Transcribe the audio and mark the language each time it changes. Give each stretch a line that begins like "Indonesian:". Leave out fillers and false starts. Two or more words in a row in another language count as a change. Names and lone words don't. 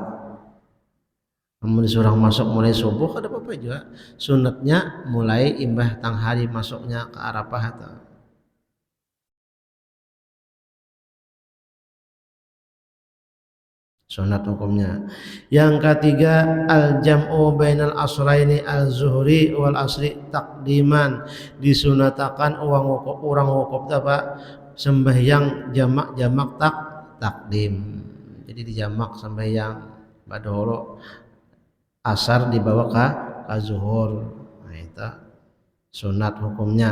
Banjar: namun disuruh masuk mulai subuh ada apa-apa juga sunatnya mulai imbah tang hari masuknya ke Arafah atau sunat hukumnya yang ketiga
Arabic: الجمع بين العصرين الظهر والعصر تقديما
Banjar: disunatakan orang wukuf apa sembahyang jamak takdim jadi dijamak sembahyang badoro asar dibawa ka zuhur. Nah itu sunat hukumnya.